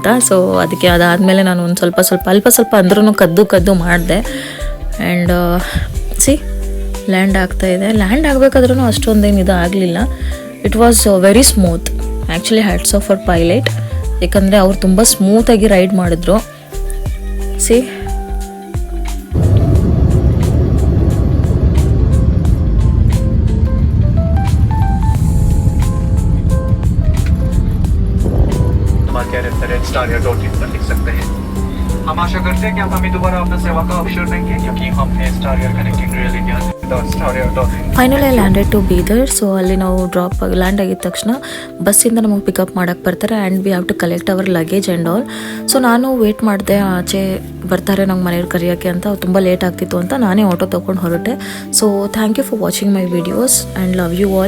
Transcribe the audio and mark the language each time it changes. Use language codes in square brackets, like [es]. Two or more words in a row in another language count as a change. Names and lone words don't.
[kn] ಸೊ ಅದಕ್ಕೆ ಅದಾದಮೇಲೆ ನಾನು ಒಂದು ಅಲ್ಪ ಸ್ವಲ್ಪ ಅಂದ್ರೂ ಕದ್ದು ಮಾಡಿದೆ. ಆ್ಯಂಡ್ ಸಿ ಲ್ಯಾಂಡ್ ಆಗ್ತಾಯಿದೆ. ಲ್ಯಾಂಡ್ ಆಗಬೇಕಾದ್ರೂ ಅಷ್ಟೊಂದೇನು ಇದು ಆಗಲಿಲ್ಲ. [en] it was very smooth. actually hats off for pilot, [kn] ಯಾಕಂದರೆ ಅವ್ರು ತುಂಬ ಸ್ಮೂತಾಗಿ ರೈಡ್ ಮಾಡಿದ್ರು. ಸಿ [hi] लिख सकते हैं। हम आशा करते हैं कि आप हमें दोबारा अपना सेवा का अवसर देंगे, क्योंकि हमने स्टार एयर [en] connecting real India finally I landed to Bidar. [kn] ಸೊ ಅಲ್ಲಿ ನಾವು ಲ್ಯಾಂಡ್ ಆಗಿದ ತಕ್ಷಣ ಬಸ್ಸಿಂದ ನಮಗೆ ಪಿಕಪ್ ಮಾಡೋಕ್ಕೆ ಬರ್ತಾರೆ. [en] and we have to collect our luggage and all. so [kn] ನಾನು ವೇಟ್ ಮಾಡಿದೆ, ಆಚೆ ಬರ್ತಾರೆ ನಂಗೆ ಮನೆಯವ್ರು ಕರೆಯೋಕ್ಕೆ ಅಂತ. ತುಂಬ ಲೇಟ್ ಆಗ್ತಿತ್ತು ಅಂತ ನಾನೇ ಆಟೋ ತೊಗೊಂಡು ಹೊರಟೆ. [en] so thank you for watching my videos and love you all.